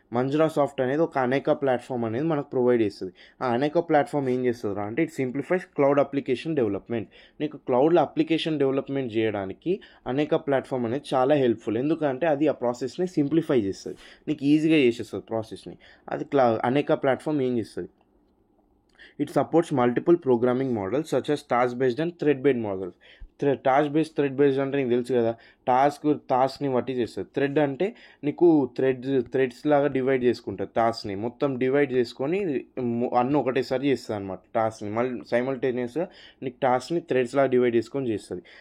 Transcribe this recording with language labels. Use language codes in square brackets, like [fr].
[te] మంజ్రా soft అనేది ఒక అనేక ప్లాట్ఫామ్ అనేది మనకు ప్రొవైడ్ చేస్తుంది. ఆ అనేక ప్లాట్ఫామ్ ఏం చేస్తుంది అంటే [en] It simplifies cloud application development. [te] నీకు క్లౌడ్లో అప్లికేషన్ డెవలప్మెంట్ చేయడానికి అనేక ప్లాట్ఫామ్ అనేది చాలా హెల్ప్ఫుల్. ఎందుకంటే అది ఆ ప్రాసెస్ని సింప్లిఫై చేస్తుంది, నీకు ఈజీగా చేసేస్తుంది ప్రాసెస్ని. అది అనేక ప్లాట్ఫామ్ ఏం చేస్తుంది, [en] it supports multiple programming models such as task based and thread based models. [te] Thread based అంటే నీకు తెలుసు కదా, టాస్క్ని బట్టి చేస్తుంది. థ్రెడ్ అంటే నీకు థ్రెడ్స్ లాగా డివైడ్ చేసుకుంటుంది, టాస్క్ని మొత్తం డివైడ్ చేసుకొని అన్నీ ఒకటేసారి చేస్తుంది అనమాట. టాస్క్ని మళ్ళీ సైమల్టేనియస్గా నీకు టాస్క్ని థ్రెడ్స్ లాగా డివైడ్ చేసుకొని చేస్తుంది.